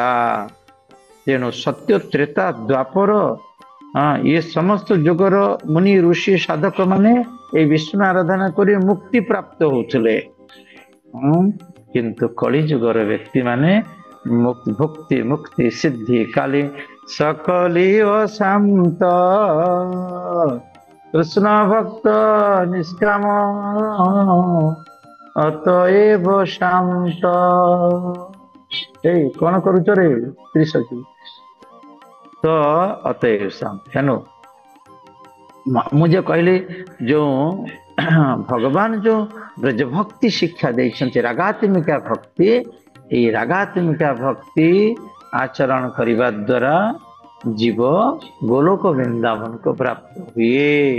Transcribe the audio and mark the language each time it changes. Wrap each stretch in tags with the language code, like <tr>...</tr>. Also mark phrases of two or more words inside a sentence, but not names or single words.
<or>ତେଣୁ ସତ୍ୟ ତ୍ରେତା ଦ୍ୱାପର ଇଏ ସମସ୍ତ ଯୁଗର ମୁନି ଋଷି ସାଧକ ମାନେ ଏଇ ବିଷ୍ଣୁ ଆରାଧନା କରି ମୁକ୍ତି ପ୍ରାପ୍ତ ହଉଥିଲେ। କିନ୍ତୁ କଳି ଯୁଗର ବ୍ୟକ୍ତି ମାନେ ଭକ୍ତି ମୁକ୍ତି ସିଦ୍ଧି କାଲି ସକଳି ଅଶାନ୍ତ କୃଷ୍ଣ ଭକ୍ତ ନିଷ୍କାମ ଅତଏବ ଶାନ୍ତ। এই କଣ କରୁଛ ରେ ତ୍ରିଶକି? ତ ଅତଏବ ଶାନ୍ତ। ତେଣୁ ମୁଁ ଯେ କହିଲି ଯୋଉ ଭଗବାନ ଯୋଉ ବ୍ରଜଭକ୍ତି ଶିକ୍ଷା ଦେଇଛନ୍ତି, ରାଗାତ୍ମିକା ଭକ୍ତି, ଏଇ ରାଗାତ୍ମିକା ଭକ୍ତି ଆଚରଣ କରିବା ଦ୍ୱାରା ଜୀବ ଗୋଲୋକ ବୃନ୍ଦାବନକୁ ପ୍ରାପ୍ତ ହୁଏ।</or>